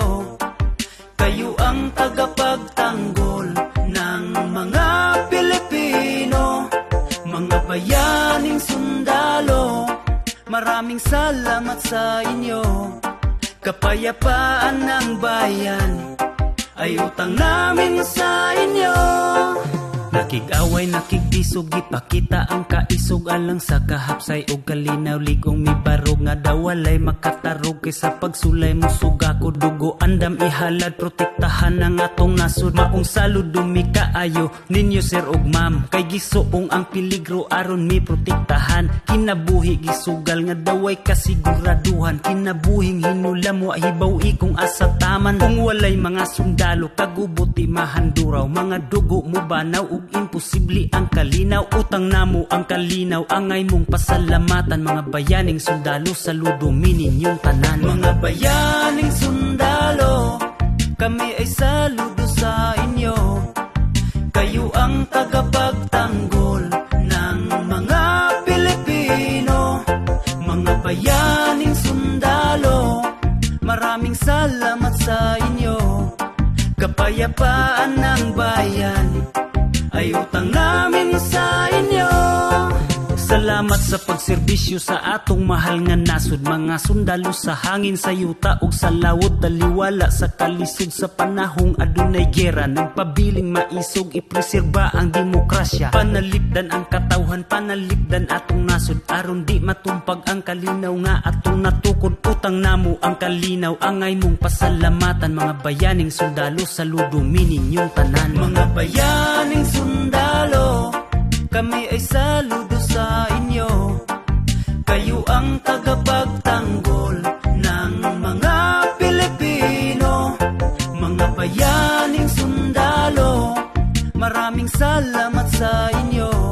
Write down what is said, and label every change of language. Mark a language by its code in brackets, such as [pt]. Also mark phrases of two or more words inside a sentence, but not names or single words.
[tl] Kayo ang tagapagtanggol ng mga Pilipino. Mga bayaning sundalo, maraming salamat sa inyo. Kapayapaan ng bayan ay utang namin sa inyo. [ceb] Nakig-away, nakig-bisog, ipakita ang kaisog alang sa kahapsay o kalinaw. Ligong mi barog nga dawalay makatarog kaysa pagsulay mo suga ko dugo. Andam ihalad, protektahan ang atong nasod. Maong salud dumi kaayo ninyo sir ug ma'am. Kay gisuong ang piligro aron mi protektahan. Kinabuhi gisugal nga daway kasiguraduhan. Kinabuhing hinula mo hibaw-i kung asa taman. Kung walay mga sundalo kagubuti mahanduraw. Mga dugo mo banaw ug imposible ang kalinaw. Utang namo ang kalinaw, angay mong pasalamatan. Mga bayaning sundalo, saludo mininyong tanan. [tl] Mga bayaning sundalo, kami ay saludo sa inyo. Kayo ang tagapagtanggol ng mga Pilipino. Mga bayaning sundalo, maraming salamat sa inyo. Kapayapaan ng bayan ay utang namin sa inyo. [ceb] Salamat sa pagserbisyo sa atong mahal nga nasod. Mga sundalo sa hangin, sa yuta ug sa lawod. Taliwala sa kalisod sa panahong adunay gera. Nagpabiling maisog, ipreserba ang demokrasya. Panalipdan ang katawhan, panalipdan atong nasod. Aron di matumpag ang kalinaw nga atong natukod. Utang namo ang kalinaw, angay mong pasalamatan. Mga bayaning sundalo, saludo mininyong tanan. [tl] Mga bayaning sundalo, kami ay saludo sa inyo. Kayo ang tagapagtanggol ng mga Pilipino. Mga bayaning sundalo, maraming salamat sa inyo.